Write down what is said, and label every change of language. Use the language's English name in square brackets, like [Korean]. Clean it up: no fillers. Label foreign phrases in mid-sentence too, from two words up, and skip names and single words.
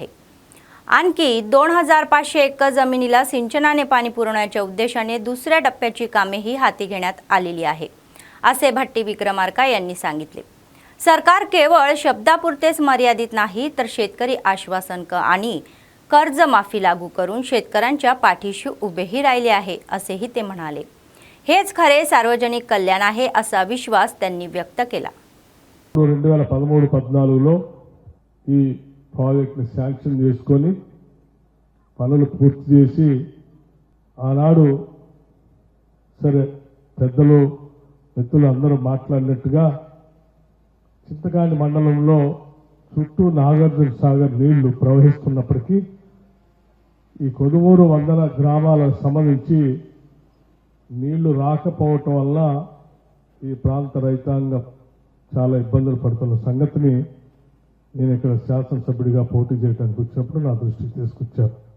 [Marathi] आणखी 2500 एकर जमिनीला सिंचनाने पाणी पुरवण्याच्या उद्देशाने दुसऱ्या टप्प्याची कामेही हाती घेण्यात आलेली आहे, असे भट्टी विक्रमार्का यांनी सांगितले। सरकार केवळ शब्दापुरतेच मर्यादित नाही तर शेतकरी आश्वासन आणि कर्जमाफी लागू करून शेतकऱ्यांच्या पाठीशी उभेही राहिले आहे, असेही ते म्हणाले। हेच खरे सार्वजनिक कल्याण आहे असा विश्वास त्यांनी व्यक्त केला। [Telugu] 2013-14లో ఈ ప్రాజెక్ట్ని శాంక్షన్ చేసుకొని పనులు పూర్తి చేసి ఆనాడు సరే పెద్దలు మిత్రులు అందరూ మాట్లాడినట్టుగా చింతకాని మండలంలో చుట్టూ నాగార్జున సాగర్ నీళ్లు ప్రవహిస్తున్నప్పటికీ ఈ కొడుమూరు వందన గ్రామాలకు సంబంధించి నీళ్లు రాకపోవటం వల్ల ఈ ప్రాంత రైతాంగం చాలా ఇబ్బందులు పడుతున్న సంగతిని నేను ఇక్కడ శాసనసభ్యుడిగా పోటీ చేయడానికి వచ్చినప్పుడు నా దృష్టికి తీసుకొచ్చాను।